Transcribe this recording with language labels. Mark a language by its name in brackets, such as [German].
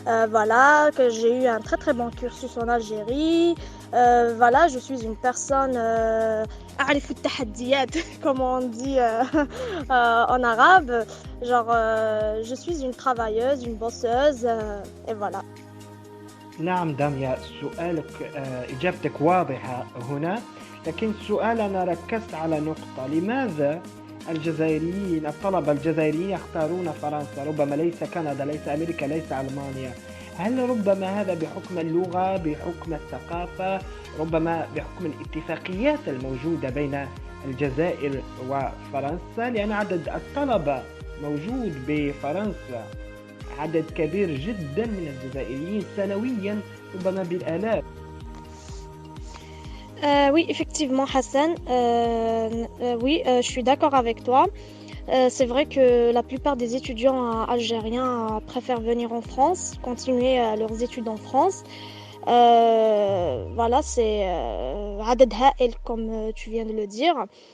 [French] Voilà, que j'ai eu un très très bon cursus en Algérie. Voilà, je suis une personne [Arabic] أعرف التحديات, [French] comme on dit en arabe. Genre, je suis une travailleuse, une bosseuse, et voilà. [Arabic] نعم دامية، سؤالك إجابتك واضحة هنا، لكن السؤال أنا ركزت على نقطة: لماذا الجزائريين الطلبة الجزائريين يختارون فرنسا؟ ربما ليس كندا، ليس أمريكا، ليس ألمانيا. هل ربما هذا بحكم اللغة، بحكم الثقافة، ربما بحكم الاتفاقيات الموجودة بين الجزائر وفرنسا؟ لأن عدد الطلبة موجود بفرنسا عدد كبير جدا من الجزائريين سنويا، ربما بالآلاف. [French] Oui, effectivement, Hassan. Oui, je suis d'accord avec toi. C'est vrai que la plupart des étudiants algériens préfèrent venir en France, continuer leurs études en France. Voilà, c'est [Arabic] عدد هائل, [French] comme tu viens de le dire.